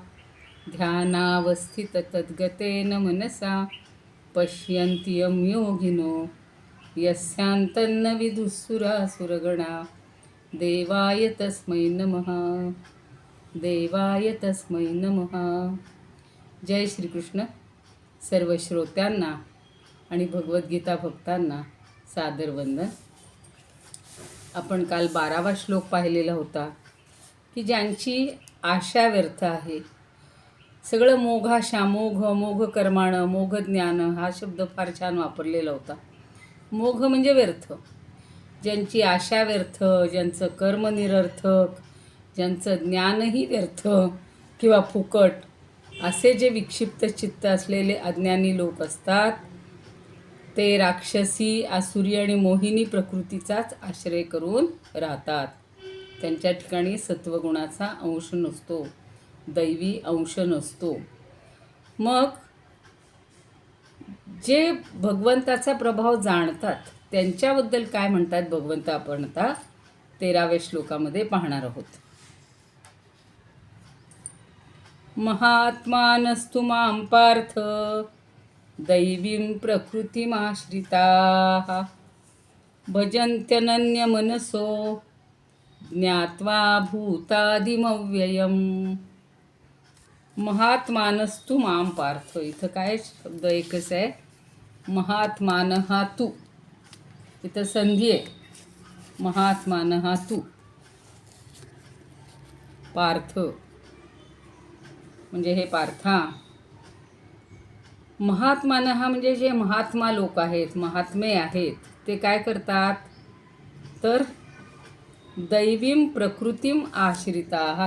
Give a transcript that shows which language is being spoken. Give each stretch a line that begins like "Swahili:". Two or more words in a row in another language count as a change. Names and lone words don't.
Sanskrit: ध्यानावस्थिततद्गतेन मनसा पश्यन्ति यं योगिनो यस्यान्तन्न विदुःसुरासुरगणा. देवाय तस्मै नमः. देवाय तस्मै नमः.
Marathi: जय श्रीकृष्ण. सर्व श्रोत्यांना आणि भगवद्गीता भक्तांना सादर वंदन. आपण काल 12वा श्लोक पाहिलेला होता की ज्यांची आशा व्यर्थ आहे. सगळं
Sanskrit: मोघाशा, मोघ कर्माणं, मोघ ज्ञान
Marathi: हा शब्द फार छान वापरलेला होता. मोघ म्हणजे व्यर्थ. ज्यांची आशा व्यर्थ, ज्यांचं कर्म निरर्थक, ज्यांचं ज्ञानही व्यर्थ किंवा फुकट, असे जे विक्षिप्त चित्त असलेले अज्ञानी लोक असतात ते राक्षसी, आसुरी आणि मोहिनी प्रकृतीचाच आश्रय करून राहतात. त्यांच्या ठिकाणी सत्वगुणाचा अंश नसतो, दैवी अंश नसतो. मग जे भगवंताचा प्रभाव जाणतात त्यांच्याबद्दल काय म्हणतात भगवंत आपण आता 13व्या श्लोकामध्ये पाहणार आहोत.
Sanskrit: महात्मानस्तु मां पार्थ दैवीं प्रकृतिमाश्रिताः भजन्त्यनन्यमनसो ज्ञात्वा भूतादिमव्ययम्. महात्मानस्तु मां पार्थ,
Marathi: इथं काय शब्द एकच आहे. महात्मान हा तू, इथं संधी आहे. महात्मान हा तू, पार्थ म्हणजे हे पार्था. महात्मान हा म्हणजे जे महात्मा लोक आहेत, महात्मे आहेत, ते काय करतात तर
Sanskrit: दैवीं प्रकृतीम आश्रिता.